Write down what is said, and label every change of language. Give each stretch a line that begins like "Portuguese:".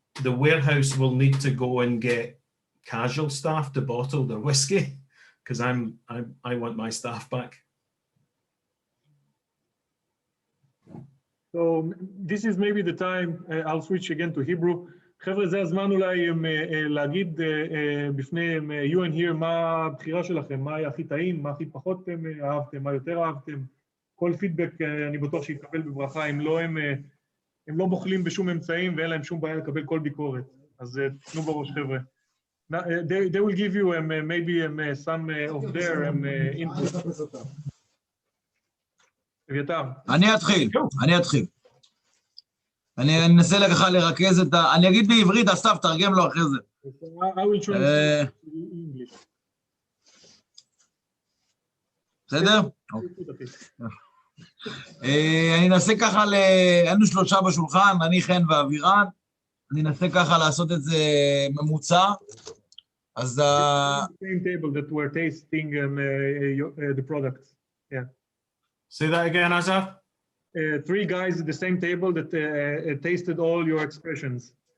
English: The warehouse will need to go and get casual staff to bottle their whiskey because I want my staff back. So this is maybe the time, I'll switch again to Hebrew.
Hebrew: חבר'ה, זה הזמן אולי להגיד בפני Ewan here מה הבחירה שלכם, מה היה הכי טעים, מה הכי פחות אהבתם, מה יותר אהבתם. כל פידבק אני בטוח שיתקבל בברכה, אם הם לא בוחלים בשום אמצעים ואין להם שום בעיה לקבל כל ביקורת. אז תנו בראש חבר'ה.
English: They will give you maybe some of their input.
Hebrew: אביתר. אני אתחיל. אני אנסה ככה לרכז את אני אגיד בעברית, אסף, תרגם לו אחרי זה.
English: I will translate English.
Hebrew: בסדר? אני אנסה ככה, היינו 3 בשולחן, אני, חן ואבירן, אני אנסה ככה לעשות את זה ממוצע. אז
English: same table that we're tasting the products. Yeah. Say that again, Azaf. 3 guys at the same table that tasted all your expressions.